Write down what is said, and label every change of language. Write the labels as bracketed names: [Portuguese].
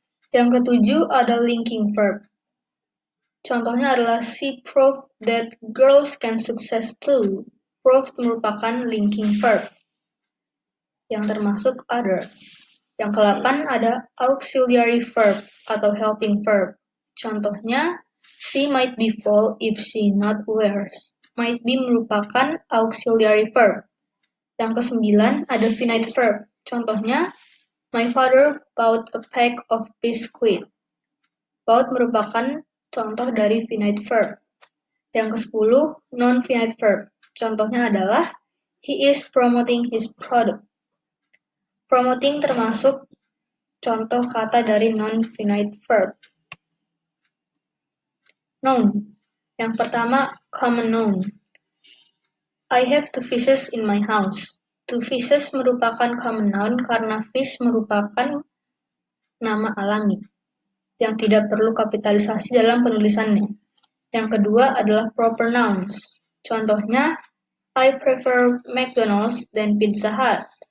[Indonesian] Yang ketujuh, ada [English] linking verb. [Indonesian] Contohnya adalah [English] she proved that girls can success too. [Indonesian] Proved merupakan linking verb yang termasuk other. Yang ke-8 ada auxiliary verb atau helping verb. Contohnya, [English] she might be full if she not wears. [Indonesian] Might be merupakan auxiliary verb. Yang ke-9 ada finite verb. Contohnya, [English] my father bought a pack of biscuit. [Indonesian] Bought merupakan contoh dari finite verb. Yang ke-10 non-finite verb. Contohnya adalah, [English] he is promoting his product. [Indonesian] Promoting termasuk contoh kata dari non-finite verb. [English] Noun. [Indonesian] Yang pertama, [English] common noun. I have 2 fishes in my house. [Indonesian] 2 fishes merupakan common noun karena fish merupakan nama alami yang tidak perlu kapitalisasi dalam penulisannya. Yang kedua adalah proper nouns. Contohnya, [English] I prefer McDonald's than Pizza Hut.